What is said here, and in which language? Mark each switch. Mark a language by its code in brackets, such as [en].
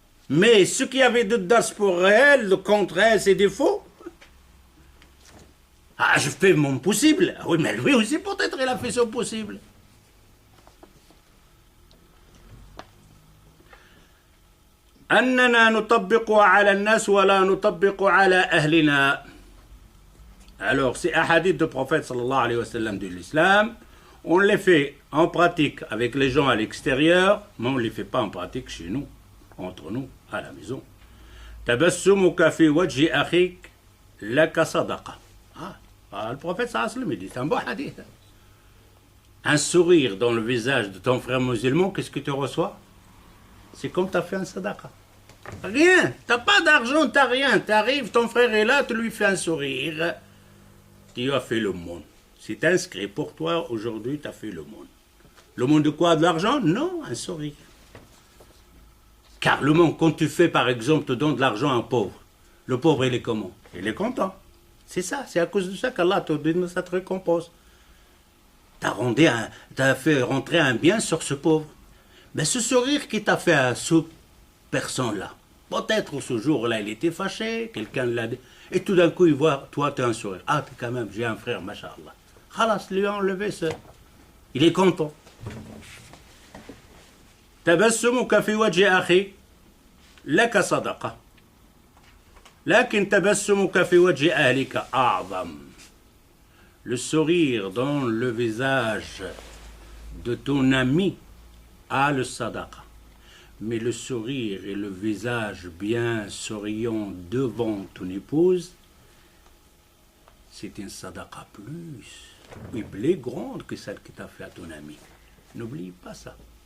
[fr] Mais ce qu'il y avait de dars pour elle, le contraire, ses défauts, ah, je fais mon possible. Oui, mais lui aussi, peut-être, il a fait son possible. [ar] أننا نطبق على الناس ولا نطبق على أهلنا. [fr] Alors, ces hadiths du prophète sallallahu alayhi wa sallam de l'islam, on les fait en pratique avec les gens à l'extérieur, mais on ne les fait pas en pratique chez nous, entre nous, à la maison. [ar] تبسمك في وجه أخيك لك صدقة. [fr] Le prophète sallallahu alayhi wa sallam dit, c'est un bon hadith. Un sourire dans le visage de ton frère musulman, qu'est-ce que tu reçois? C'est comme tu as fait un sadaqa. Rien, t'as pas d'argent, t'as rien. T'arrives, ton frère est là, tu lui fais un sourire. Tu as fait le monde. C'est inscrit pour toi, aujourd'hui, tu as fait le monde. Le monde de quoi? De l'argent? Non, un sourire. Car le monde, quand tu fais, par exemple, te donne de l'argent à un pauvre, le pauvre, il est comment? Il est content. C'est ça, c'est à cause de ça qu'Allah te donne cette récompense. T'as fait rentrer un bien sur ce pauvre. Mais ce sourire qui t'a fait à cette personne-là, peut-être ce jour-là, il était fâché, quelqu'un l'a dit, et tout d'un coup, il voit, toi, tu as un sourire. Ah, puis quand même, j'ai un frère, masha'Allah. Khalas, lui a enlevé ça. Il est content. [ar] تبسمك في وجه أخي لك صدقة لكن تبسمك في وجه أهلك أعظم. [fr] Le sourire dans le visage de ton ami a le sadaqa. Mais le sourire et le visage bien souriant devant ton épouse, c'est une sadaqa plus grande que celle que tu as fait à ton ami. N'oublie pas ça.